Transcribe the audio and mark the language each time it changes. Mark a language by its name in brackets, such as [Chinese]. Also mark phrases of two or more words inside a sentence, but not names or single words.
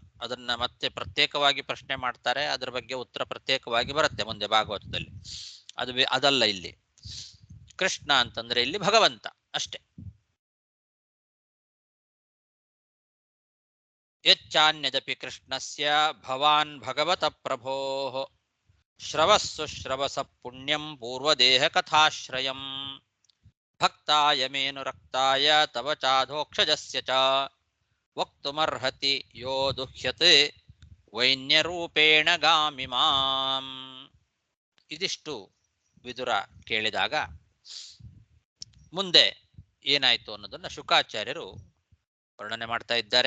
[Kannada] ಅದನ್ನ ಮತ್ತೆ ಪ್ರತ್ಯೇಕವಾಗಿ ಪ್ರಶ್ನೆ ಮಾಡ್ತಾರೆ, ಅದರ ಬಗ್ಗೆ ಉತ್ತರ ಪ್ರತ್ಯೇಕವಾಗಿ ಬರುತ್ತೆ ಮುಂದೆ ಭಾಗವತದಲ್ಲಿ. ಅದಲ್ಲ ಇಲ್ಲಿ. ಕೃಷ್ಣ ಅಂತಂದ್ರೆ ಇಲ್ಲಿ ಭಗವಂತ ಅಷ್ಟೇ. [Sanskrit] ಯಚ್ಚಾನ್ಯದಪಿ ಕೃಷ್ಣಸ್ಯ ಭವಾನ್ ಭಗವತ ಪ್ರಭೋ ಶ್ರವಸ್ಸು ಶ್ರವಸ ಪುಣ್ಯಂ ಪೂರ್ವದೇಹ ಕಥಾಶ್ರಯಂ ಭಕ್ತಾಯ ಮೇನು ರಕ್ತಾಯ ತವ ಚಾಧೋಕ್ಷಜಸ್ಯ ಚ ವಕ್ತುಮರ್ಹತಿ ಯೋ ದುಹ್ಯತೆ ವೈನ್ಯರೂಪೇಣ ಗಾಮಿಮಾಂ. [Kannada] ಇದಿಷ್ಟು ವಿದುರ ಕೇಳಿದಾಗ ಮುಂದೆ ಏನಾಯ್ತು ಅನ್ನೋದನ್ನ ಶುಕಾಚಾರ್ಯರು ವರ್ಣನೆ ಮಾಡ್ತಾ ಇದ್ದಾರೆ.